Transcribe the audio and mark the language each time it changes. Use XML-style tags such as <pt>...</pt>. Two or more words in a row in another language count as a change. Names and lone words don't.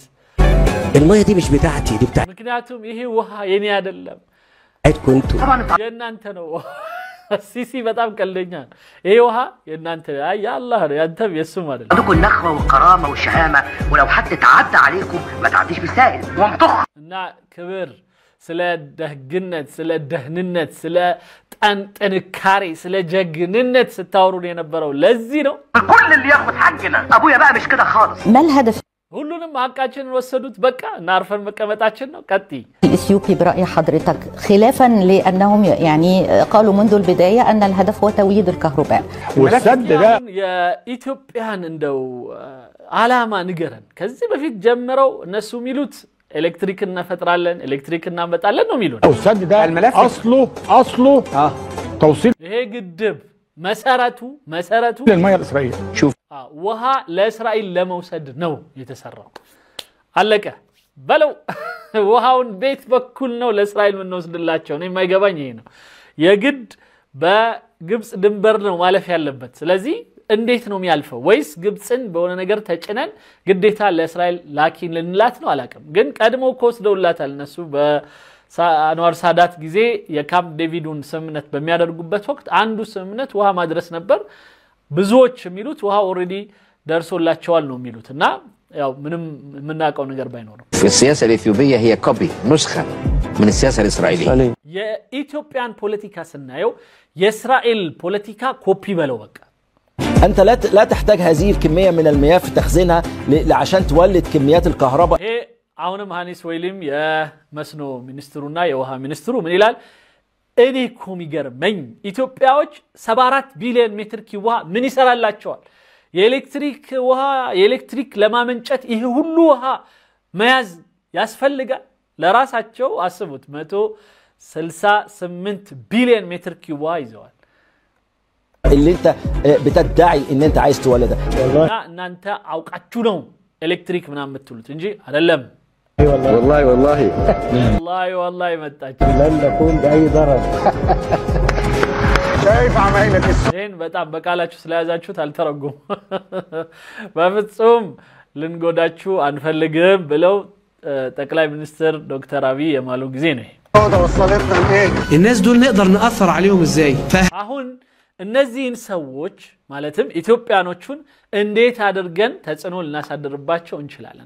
<ar>الميه دي مش بتاعتي دي بتاعت</ar> <am>ምክንያቱም ይሄ ውሃ የኔ አይደለም</am> <ar>كنت</ar> <am>የእናንተ ነው ሲሲ በጣም ቀልደኛ ይሄ ውሃ የእናንተ ያ አላህ ነው ያንተም የሱም አይደለም</am> <ar>عندكم النخوه والكرامه والشهامه ولو حد تعدى عليكم ما تعديش بالسائل وامطخ</ar> <am>እና ክብር ስለ ደህግነት ስለ ደህንነት ስለ ጥንካሬ ስለ ጀግንነት ስታወሩን የነበረው ለዚህ ነው</am> <ar>كل اللي ياخد حقنا ابويا بقى مش كده خالص ما الهدف</ar> <am>ሁሉንም ሀቃችንን ወሰዱት በቃ እናርፈን መቀመጣችን ነው ቀጥይ</am> <ar>الإثيوبي برأي حضرتك خلافا لأنهم يعني قالوا منذ البداية أن الهدف هو توليد الكهرباء والسد ده</ar> <am>የኢትዮጵያን እንደው ዓላማ ንገረን ከዚህ በፊት ጀምረው እነሱ ሚሉት ኤሌክትሪክ እናፈጥራለን ኤሌክትሪክ እናመጣለን ነው ሚሉት</am> <ar>والسد ده اصله توصيل</ar> <am>ይሄ ግድብ መሰረቱ</am> <ar>للميه الاسرائيليه شوف</ar> <am>ውሃ ለእስራኤል ለመውሰድ ነው የተሰራው አለቀ በለው ውሃውን ቤት በኩል ነው ለእስራኤል ምን ወስድላቸው ነው የማይገባኝ ይሄ ነው የግድ በግብጽ ድንበር ነው ማለፍ ያለበት ስለዚህ እንዴት ነው የሚያልፈው ወይስ ግብጽን በሆነ ነገር ተጭነን ግዴታ ለእስራኤል ላኪን ልንላት ነው አላቀም ግን ቀድሞ ኮስደውላታል እነሱ በአንዋር ሳዳት ጊዜ የካምፕ ዴቪዱን ስምምነት በሚያደርጉበት ወቅት አንዱ ስምምነት ውሃ ማድረስ ነበር ብዙዎች የሚሉት ውሃ ኦሬዲ ደርሶላቸዋል ነው የሚሉትና ያው ምንም ምናቀው ነገር ባይኖርም</am> <ar>السياسه الاثيوبيه هي كوبي نسخه من السياسه الاسرائيليه</ar> <am>የኢትዮጵያን ፖለቲካ ስናየው የእስራኤል ፖለቲካ ኮፒ በለው በቃ</am> <ar>أنت لا تحتاج هذه الكمية من المياه في تخزينها عشان تولد كميات الكهرباء.</ar> <am>አሁንም ሃኒስ ወይሊም የመስኖ ሚኒስትሩና የውሃ ሚኒስትሩ ምን ይላል? እኔ እኮ የሚገርመኝ ኢትዮጵያዎች 74 ቢሊዮን ሜትር ኪዩብ ውሃ ምን ይሰራላቸዋል? የኤሌክትሪክ ለማመንጨት ይሄ ሁሉ ውሃ መያዝ ያስፈልጋል? ለራሳቸው አስቡት 168 ቢሊዮን ሜትር ኪዩብ ውሃ ይዘዋል።</am> <ar>اللي انت بتدعي ان انت عايز تولدها</ar> <am>እናንተ አውቃችሁ ነው ኤሌክትሪك ምናምን የምትሉት እንጂ አይደለም والله መጣች</am> <ar>لن نكون باي ضرر شايف عمايلك</ar> <am>ይሄን በጣም በቃላችሁ ስለያዛችሁት አልተረጉም በፍጹም ልንጎዳችሁ አንፈልግም ብለው ጠቅላይ ሚኒስትር ዶክተር አብይ የማሉ ጊዜ ነው</am> <ar>الناس دول نقدر نأثر عليهم ازاي</ar> <am>አሁን እነዚህን ሰዎች ማለትም ኢትዮጵያኖቹን እንዴት አድርገን ተጽዕኖ ልናሳድርባቸው እንችላለን?</am>